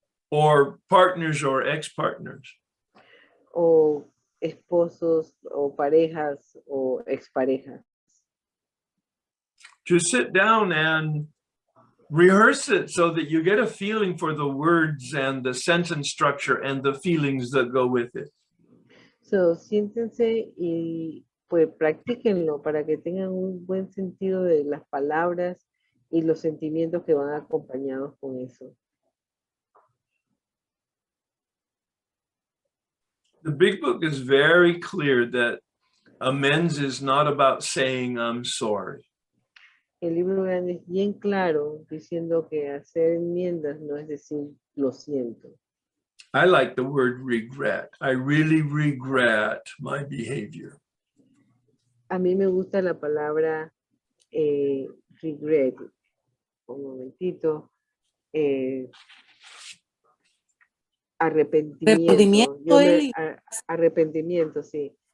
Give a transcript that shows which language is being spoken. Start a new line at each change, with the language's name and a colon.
English: Or partners or ex-partners.
Spanish: O esposos o parejas o exparejas.
English: To sit down and rehearse it so that you get a feeling for the words and the sentence structure and the feelings that go with it.
Spanish: So, siéntense y pues practíquenlo para que tengan un buen sentido de las palabras y los sentimientos que van acompañados con eso.
English: The Big Book is very clear that amends is not about saying I'm sorry.
Spanish: El libro grande es bien claro diciendo que hacer enmiendas no es decir lo siento.
English: I like the word regret. I really regret my behavior.
Spanish: A mí me gusta la palabra regret. Un momentito. Arrepentimiento. Arrepentimiento, sí.